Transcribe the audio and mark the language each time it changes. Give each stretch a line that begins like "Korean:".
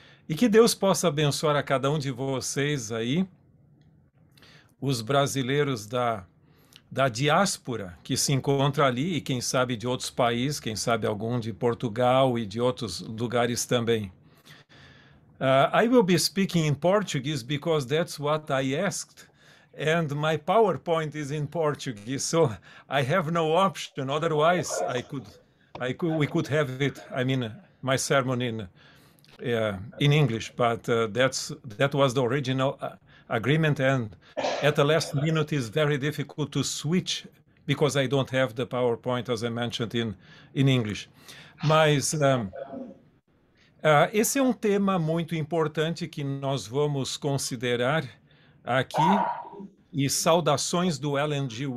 Portuguese: E que Deus possa abençoar a cada um de vocês aí, os brasileiros da diáspora que se encontra ali, e quem sabe de outros países, quem sabe algum de Portugal e de outros lugares também.
English: I will be speaking in Portuguese because that's what I asked, and my PowerPoint is in Portuguese, so I have no option. Otherwise, we could have it. I mean, my sermon in English, but that was the original agreement, and at the last minute is very difficult to switch because I don't have the PowerPoint, as I mentioned, in English.
Portuguese: Mas esse é um tema muito importante que nós vamos considerar aqui, e saudações do Ellen G.